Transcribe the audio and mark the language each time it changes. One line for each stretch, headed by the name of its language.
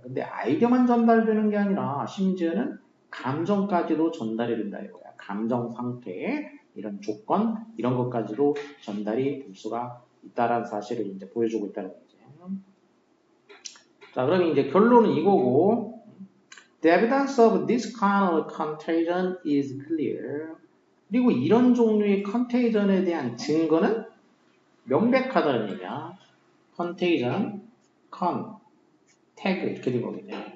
Korean: 근데 아이디어만 전달되는 게 아니라 심지어는 감정까지도 전달이 된다 이거야. 감정 상태 이런 조건 이런 것까지도 전달이 될 수가 있다라는 사실을 이제 보여주고 있다는 거지. 자, 그럼 이제 결론은 이거고.
English: The evidence of this kind of contagion is clear.
Korean: 그리고 이런 종류의 컨테이전에 대한 증거는 명백하다는 얘기야. 컨테이전, 태그 이렇게 된 거겠네.